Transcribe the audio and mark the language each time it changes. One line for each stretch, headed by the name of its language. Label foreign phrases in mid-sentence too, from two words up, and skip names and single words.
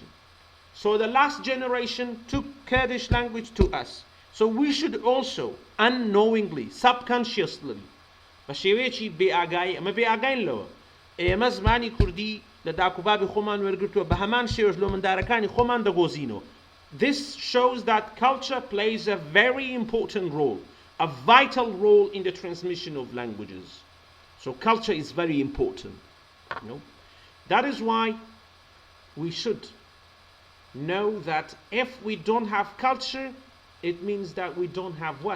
English: So the last generation took Kurdish language to us. So we should also unknowingly, subconsciously,
Central Kurdish: بەشێوەیەکی بێئاگایی ئەمە بێئاگاین لەوە ئێمە زمانی کوردی لە داکوبابی خۆمان وەرگرتووە بە هەمان شێوەش لۆ مندارەکانی خۆمان دەگۆزینەوە.
English: This shows that culture plays a very important role, a vital role in the transmission of languages. So culture is very important. You know? That is why we should know that if we don't have culture, it means that we don't have what?